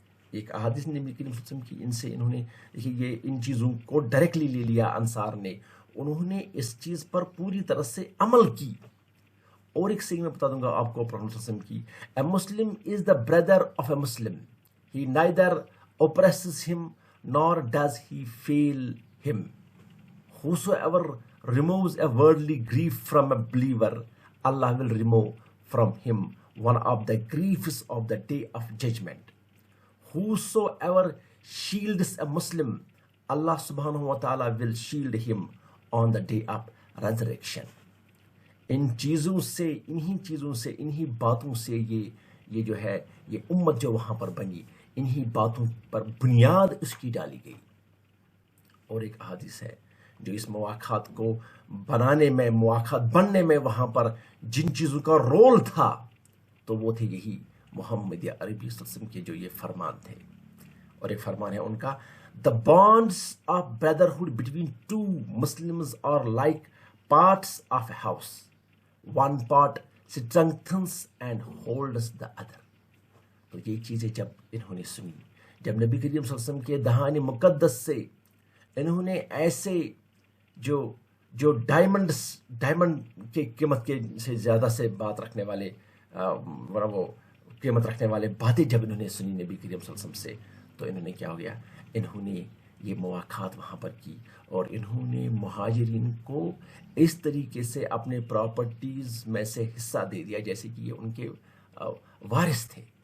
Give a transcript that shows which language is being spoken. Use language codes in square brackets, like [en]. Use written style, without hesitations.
[ur] ایک احادیث نبی کریم صلی اللہ علیہ وسلم کی ان سے انہوں نے دیکھیے یہ ان چیزوں کو ڈائریکٹلی لے لیا انصار نے، انہوں نے اس چیز پر پوری طرح سے عمل کی. اور ایک سینگ میں بتا دوں گا آپ کو پروفیٹ صلی اللہ علیہ وسلم کی، [en] A Muslim is the brother of a Muslim, he neither oppresses him nor does he fail him. Whosoever removes a worldly grief from a believer, Allah will remove from him one of the griefs of the day of judgment. Whosoever shields a Muslim, Allah subhanahu wa ta'ala will shield him on the day of resurrection. [ur] ان چیزوں سے انہی باتوں سے یہ جو ہے یہ امت جو وہاں پر بنی، انہی باتوں پر بنیاد اس کی ڈالی گئی. اور ایک حدیث ہے جو اس مواقعات کو بنانے میں، مواقعات بننے میں وہاں پر جن چیزوں کا رول تھا تو وہ تھے یہی محمد عربی صلی اللہ علیہ وسلم کے جو یہ فرمان تھے. اور ایک فرمان ہے ان کا، [en] the bonds of brotherhood between two Muslims are like parts of a house. One part strengthens and holds the other. [ur] تو یہ چیزیں جب انہوں نے سنی، جب نبی کریم صلی اللہ علیہ وسلم کے دہان مقدس سے انہوں نے ایسے جو ڈائمنڈ کے قیمت کے سے زیادہ سے بات رکھنے والے وہ قیمت رکھنے والے باتیں جب انہوں نے سنی نبی کریم صلی اللہ علیہ وسلم سے، تو انہوں نے کیا ہو گیا، انہوں نے یہ مواقعات وہاں پر کی اور انہوں نے مہاجرین کو اس طریقے سے اپنے پراپرٹیز میں سے حصہ دے دیا جیسے کہ یہ ان کے وارث تھے.